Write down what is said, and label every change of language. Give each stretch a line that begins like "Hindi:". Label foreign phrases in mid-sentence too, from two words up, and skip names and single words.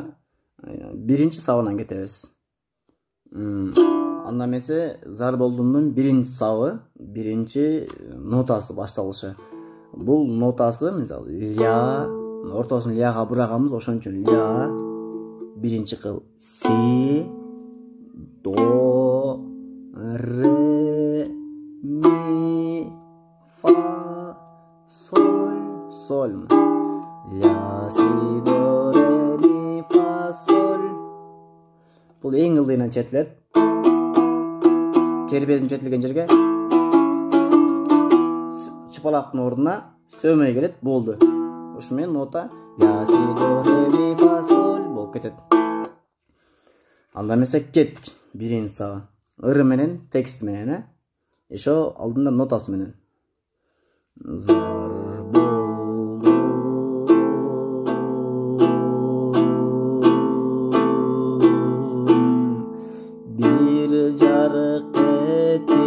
Kyrgyz: Биринчи сабынан кетебиз. Андан эмесе зар болдумдун биринчи сабы, биринчи нотасы башталышы. Бул нотасы мисалы ля, ортосун ляга бураганбыз, ошон үчүн ля, биринчи кыл си, до, ре, ми, фа, соль. Ля, си, до, ре, ми, фа, соль. Бул эң ылдыйынан чертилет. Кербезин чертилген жерге чыпалактын ордуна сөмөй келет, болду. Ошо менен нота ля, си, до, ре, ми, фа, соль болуп кетет. Андан эмесе кеттик биринчи сабы. Ыры менен, текст менен, ошо алдында нотасы менен. Зар болду бир жарык